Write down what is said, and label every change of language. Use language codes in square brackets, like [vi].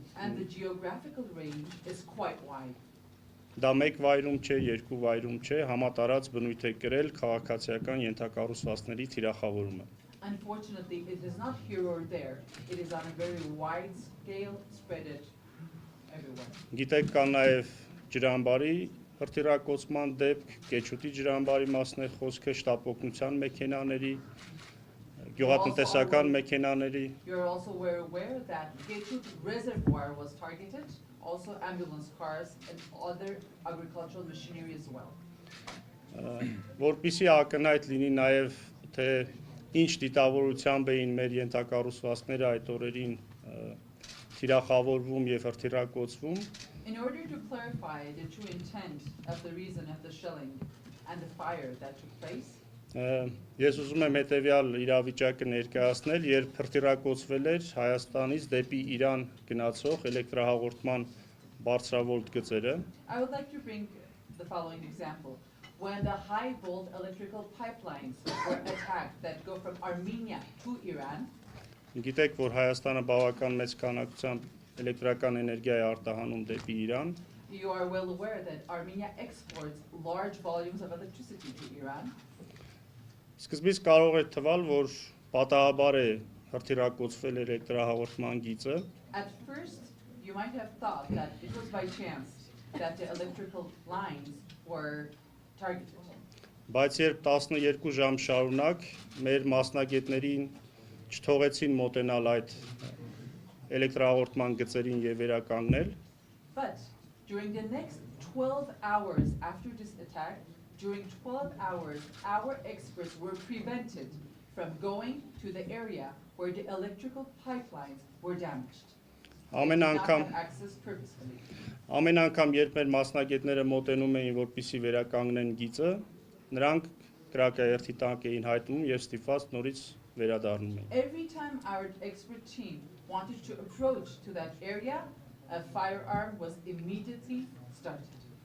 [en] And the geographical range is quite wide. [hy] դա մեկ վայրում չէ, երկու վայրում չէ, համատարած բնույթ է կրել քաղաքացիական ենթակառուցվածքների թիրախավորումը։ [en] Unfortunately, it is not here or there. It is on a very wide scale, spread it everywhere. [hy] Գիտեք, կա նաև ջրամբարի հրթիռակոծման դեպք, Կեչուտի ջրամբարի մասն է խոսքը, շտապօգնության մեքենաների, գյուղատնտեսական մեքենաների։ [en] You're also aware that Kechut reservoir was targeted, also ambulance cars and other agricultural machinery as well. [hy] Որպեսզի ակնհայտ լինի նաև թե ինչ դիտավորությամբ էին մեր ենթակառուցվածքները այդ օրերին թիրախավորվում եւ հրթիռակոծվում։ [en] In order to clarify the true intent of the reason of the shelling and the fire that took place, [hy] Ես ուզում եմ հետեւյալ իրավիճակը ներկայացնել, երբ հրթիռակոծվել էր Հայաստանից դեպի Իրան գնացող էլեկտրահաղորդման բարձրավոլտ գծերը։ [en] I would like to bring the following example. When the high volt electrical pipelines were attacked that go from Armenia to Iran, [hy] Գիտեք, որ Հայաստանը բավական մեծ քանակությամբ էլեկտրական էներգիա է արտահանում դեպի Իրան։ [en] you are well aware that Armenia exports large volumes of electricity to Iran. [hy] Սկզբից կարող է թվալ, որ պատահաբար է հրթիռակոծվել էլեկտրահաղորդման գիծը։ [en] At first, you might have thought that it was by chance that the electrical lines were targeted. [hy] Բայց երբ 12 ժամ շարունակ մեր մասնագետներին չթողեցին մոտենալ այդ էլեկտրահաղորդման գծերին եւ վերականգնել, [en] But during the next 12 hours after this attack, during 12 hours, our experts were prevented from going to the area where the electrical pipelines were damaged. [hy] ամեն [en] They did not [hy] անգամ [en] have access purposefully. [hy] Ամեն անգամ երբ մեր մասնագետները մոտենում էին, որպեսզի վերականգնեն գիծը, նրանք կրակաերթի տանկ էին հայտնում եւ ստիպված նորից վերադառնում էին։ [en] Every time our expert team wanted to approach to that area, a firearm was immediately started.